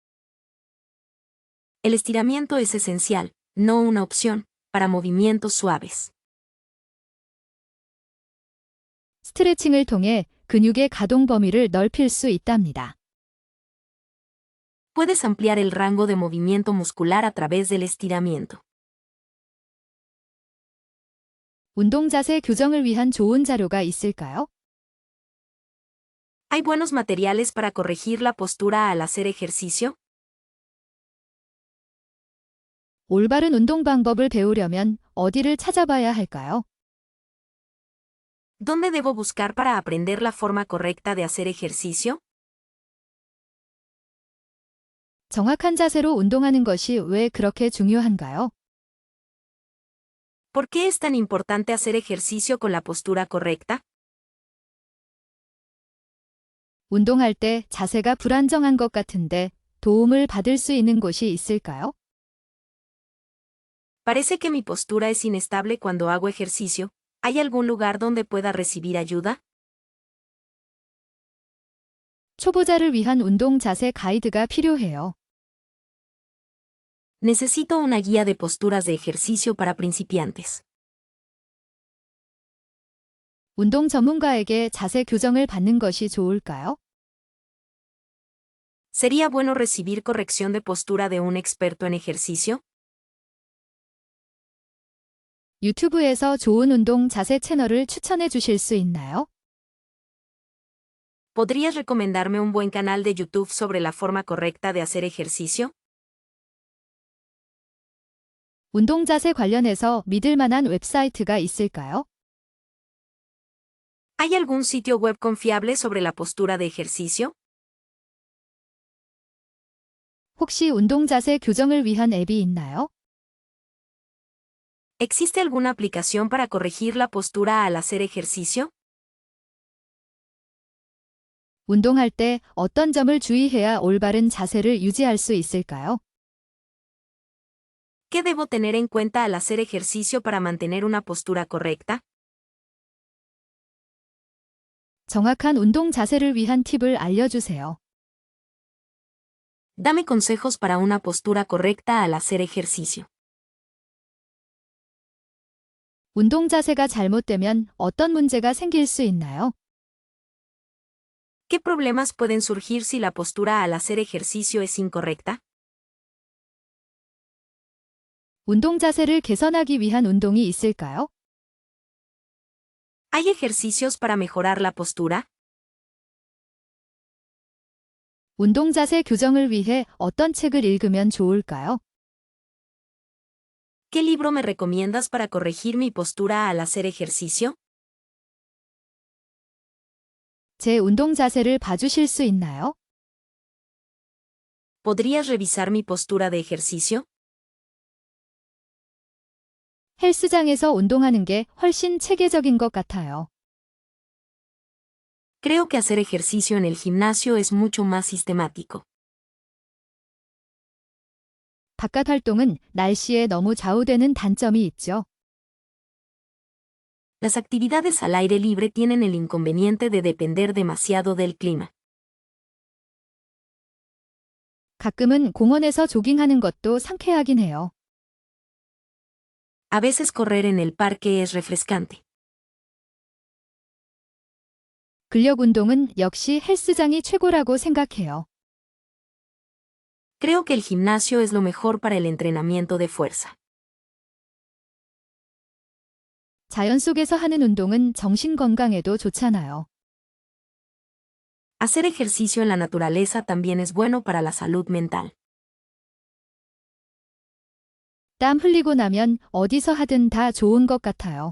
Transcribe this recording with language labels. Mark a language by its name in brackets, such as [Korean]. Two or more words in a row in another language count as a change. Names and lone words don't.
[Spanish] El estiramiento es esencial, no una opción, para movimientos suaves. [Korean] 스트레칭을 통해 근육의 가동 범위를 넓힐 수 있답니다. [Spanish] Puedes ampliar el rango de movimiento muscular a través del estiramiento. [Korean] 운동 자세 교정을 위한 좋은 자료가 있을까요? [Spanish] ¿Hay buenos materiales para corregir la postura al hacer ejercicio? [Korean] 올바른 운동 방법을 배우려면 어디를 찾아봐야 할까요? [Spanish] ¿Dónde debo buscar para aprender la forma correcta de hacer ejercicio? [Korean] 정확한 자세로 운동하는 것이 왜 그렇게 중요한가요? [Spanish] ¿Por qué es tan importante hacer ejercicio con la postura correcta? [Korean] 운동할 때 자세가 불안정한 것 같은데 도움을 받을 수 있는 곳이 있을까요? [Spanish] Parece que mi postura es inestable cuando hago ejercicio. ¿Hay algún lugar donde pueda recibir ayuda? [Korean] 초보자를 위한 운동 자세 가이드가 필요해요. [Spanish] Necesito una guía de posturas de ejercicio para principiantes. [Korean] 운동 전문가에게 자세 교정을 받는 것이 좋을까요? [Spanish] ¿Sería bueno recibir corrección de postura de un experto en ejercicio? [Korean] 유튜브에서 좋은 운동 자세 채널을 추천해 주실 수 있나요? [Spanish] ¿Podrías recomendarme un buen canal de YouTube sobre la forma correcta de hacer ejercicio? [Korean] 운동 자세 관련해서 믿을 만한 웹사이트가 있을까요? [Spanish] ¿Hay algún sitio web confiable sobre la postura de ejercicio? [Korean] 혹시 운동 자세 교정을 위한 앱이 있나요? [Spanish] ¿Existe alguna aplicación para corregir la postura al hacer ejercicio? [Korean] 운동할 때 어떤 점을 주의해야 올바른 자세를 유지할 수 있을까요? [Spanish] ¿Qué debo tener en cuenta al hacer ejercicio para mantener una postura correcta? [Korean] 정확한 운동 자세를 위한 팁을 알려주세요. [Spanish] Dame consejos para una postura correcta al hacer ejercicio. [Korean] 운동 자세가 잘못되면 어떤 문제가 생길 수 있나요? [Spanish] ¿Qué problemas pueden surgir si la postura al hacer ejercicio es incorrecta? [Korean] 운동 자세를 개선하기 위한 운동이 있을까요? [Spanish] ¿Hay ejercicios para mejorar la postura? [Korean] 운동 자세 교정을 위해 어떤 책을 읽으면 좋을까요? [Spanish] ¿Qué libro me recomiendas para corregir mi postura al hacer ejercicio? [Korean] 제 운동 자세를 봐주실 수 있나요? [Spanish] ¿Podrías revisar mi postura de ejercicio? [Korean] 헬스장에서 운동하는 게 훨씬 체계적인 것 같아요. [Spanish] Creo que hacer ejercicio en el gimnasio es mucho más sistemático. [Korean] 바깥 활동은 날씨에 너무 좌우되는 단점이 있죠. [Spanish] Las actividades al aire libre tienen el inconveniente de depender demasiado del clima. [Korean] 가끔은 공원에서 조깅하는 것도 상쾌하긴 해요. [Spanish] A veces correr en el parque es refrescante. [Korean] 근력 운동은 역시 헬스장이 최고라고 생각해요. [Spanish] Creo que el gimnasio es lo mejor para el entrenamiento de fuerza. [Korean] 자연 속에서 하는 운동은 정신 건강에도 좋잖아요. [Spanish] Hacer ejercicio en la naturaleza también es bueno para la salud mental. [Korean] 땀 흘리고 나면 어디서 하든 다 좋은 것 같아요.